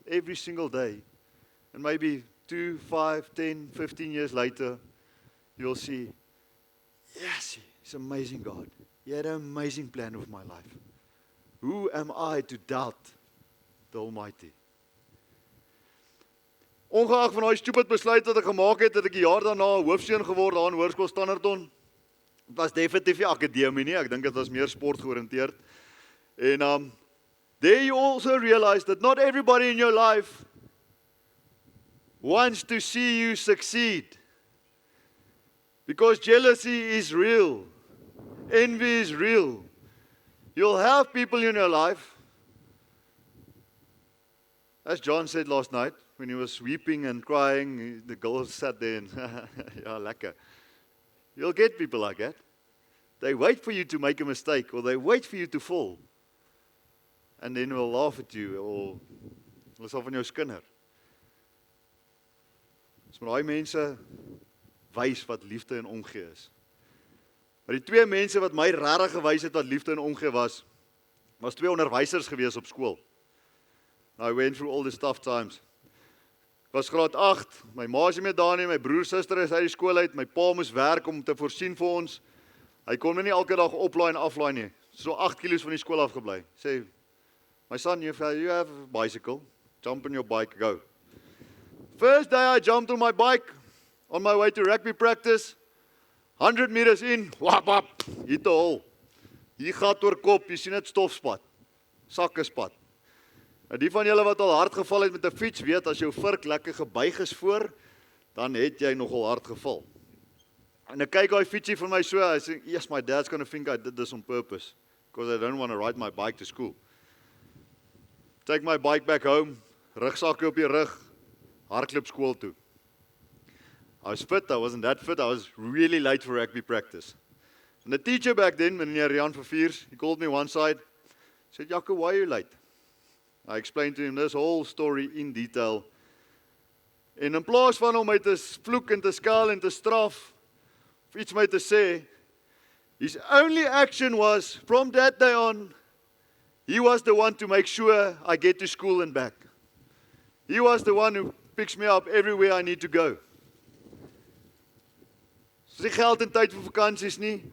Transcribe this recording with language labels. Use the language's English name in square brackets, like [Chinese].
[English] Every single day. And maybe 2, 5, 10, 15 years later, you'll see, yes, He's an amazing God. He had an amazing plan with my life. Who am I to doubt the Almighty? [Afrikaans] Ongeag van daai stupid besluit wat ek gemaak het ek 'n jaar daarna hoofseun geword daar in Hoërskool Standerton. Dit was definitief nie akademie nie, ek dink dit was meer sport georiënteerd. [English] En there you also realize that not everybody in your life wants to see you succeed. Because jealousy is real. Envy is real. You'll have people in your life, as John said last night, when he was weeping and crying, the girls sat there and, yeah, lekker. You'll get people like that. They wait for you to make a mistake, or they wait for you to fall. And then will laugh at you, or [Afrikaans] hulle sal van jou skinder. Dis maar daai mense wys wat liefde en omgee is. Maar die twee mense wat my regtig gewys het wat liefde en omgee was twee onderwysers gewees op skool. [English] Now I went through all the tough times. [Afrikaans] Ek was graad 8, my ma is nie meer daar nie, my broer suster is uit die skool uit, my pa moes werk om te voorsien vir ons. Hy kon my nie elke dag oplaai en aflaai nie. So 8 kilos van die skool afgebly. [English] Sê, my son, you have a bicycle. Jump on your bike, go. First day I jumped on my bike on my way to rugby practice. [Afrikaans] 100 meters in, wap, wap, hier te hol. Hier gaat oor kop, jy sien dit stofspat. Sakkespad. En die van julle wat al hard geval het met 'n fiets, weet as jou vurk lekker gebuig is voor, dan het jy nogal hard geval. En ek kyk daai fietsie van my so, [English] I say, yes, my dad's going to think I did this on purpose, because I don't want to ride my bike to school. Take my bike back home, [Afrikaans] rugsakke op die rug, hardloop skool toe. [English] I was fit, I wasn't that fit, I was really late for rugby practice. And the teacher back then, meneer Jan Verviers, he called me one side, said, Jaco, why are you late? I explained to him this whole story in detail. [Afrikaans] En in plaas van om my te vloek en te skaal en te straf, of iets my te sê, [English] his only action was, from that day on, he was the one to make sure I get to school and back. He was the one who picks me up everywhere I need to go. [Afrikaans] Dis nie geld en tyd vir vakansies nie.